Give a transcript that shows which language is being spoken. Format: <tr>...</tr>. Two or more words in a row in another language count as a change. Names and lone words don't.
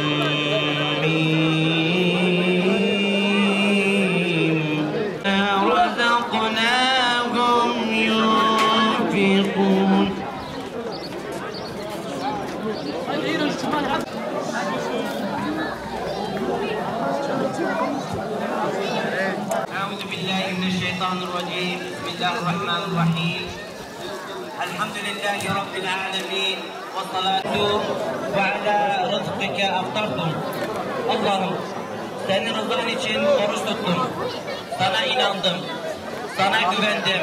<ar>ميم رزقناهم ينفقون أعوذ بالله من الشيطان الرجيم بسم الله الرحمن الرحيم الحمد لله رب العالمين والصلاة وعلى رزقك أفطرتم</ar> <tr>Allah'ım senin rızan için oruç tuttum. Sana inandım. Sana güvendim.</tr>